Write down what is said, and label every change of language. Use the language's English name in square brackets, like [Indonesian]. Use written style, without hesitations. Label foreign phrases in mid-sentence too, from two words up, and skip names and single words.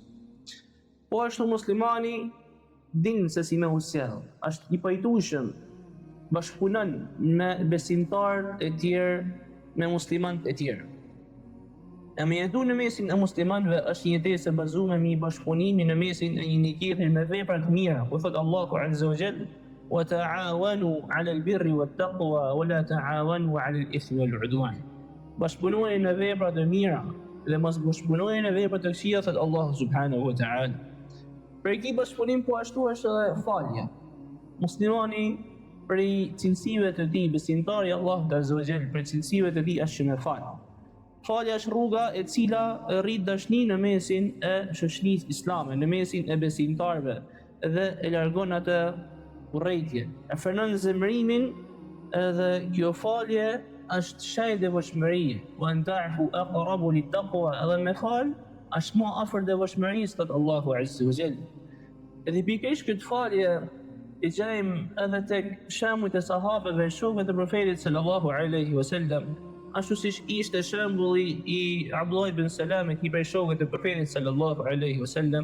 [Albanian] Po ashtu muslimani din se si me usjell, është I pajtueshëm, bashkëpunon me besimtarë e tjerë, me muslimanë e tjerë. E me jetu në mesin e muslimanëve është një jetesë e bazuar me bashkëpunimi në mesin e një niketi me vepra të mira. Ku thot Allahu [Arabic] عز وجل: "وتعاونوا على البر والتقوى ولا تعاونوا على الإثم والعدوان." [Albanian] Bashkëpunoni në vepra të mira dhe mos bashkëpunoni në vepra të këqija, thot Allahu [Arabic] سبحانه وتعالى. [Albanian] Për këtë bashkëpunim po ashtu është edhe falja. Muslimani prej cilësive të tij, besimtari Allahu [Arabic] عز وجل, [Albanian] prej cilësive të tij është që me fal. Falja është rruga e cila rrit dashni në mesin e shoqërisë islame, në mesin e besimtarëve dhe e largon atë urrëtie. E frenon zemrimin edhe kjo falje është shaj devotshmërie. [Arabic] وأن تعفوا أقرب للتقوى, [Albanian] edhe me fal është më afër devotshmërisë, thot Allahu [Arabic] عز وجل. [Albanian] Edhe pikërisht këtë falje i gjejmë edhe tek shembujt e sahabëve, shokëve të profetit [Arabic] صلى الله عليه وسلم. [Albanian] Ashtu siç ishte shembulli i Abdullah ibn Salamit, i prej shokëve të profetit [Arabic] صلى الله عليه وسلم.